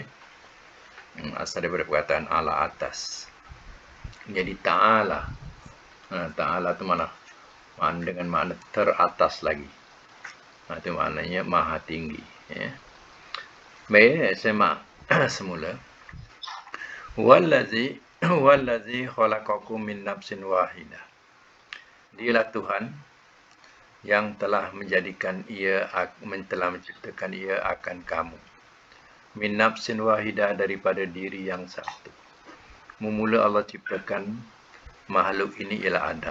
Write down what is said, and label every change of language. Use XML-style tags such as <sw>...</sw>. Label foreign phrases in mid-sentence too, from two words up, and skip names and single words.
<ms>Asal daripada perkataan ala, atas. Jadi ta'ala. Ta'ala tu mana? Dengan makna teratas lagi. Itu maknanya maha tinggi. Ya. Baik, semak semula.</ms> <ar>والذي خلقكم من نفس واحدة.</ar> <ms>Dialah Tuhan yang telah menjadikan ia, telah menciptakan ia akan kamu.</ms> <ar>من نفس واحدة,</ar> <ms>daripada diri yang satu. Mula Allah ciptakan makhluk ini ialah Adam.</ms>